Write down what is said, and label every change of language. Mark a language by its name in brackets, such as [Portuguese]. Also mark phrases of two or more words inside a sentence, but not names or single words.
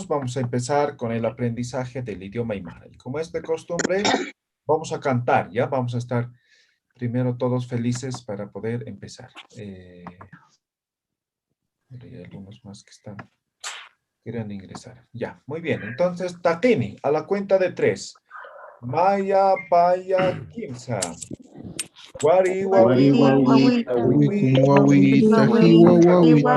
[Spanish] Vamos a empezar con el aprendizaje del idioma aymara. Y como es de costumbre, vamos a cantar, ¿ya? Vamos a estar primero todos felices para poder empezar. Hay algunos más que quieren ingresar. Ya, muy bien. Entonces, Takini, a la cuenta de 3. [Aymara] Maya, Paya, Kimsa. Wari, wawi, Wawita, wi, wawita, hiwawawita,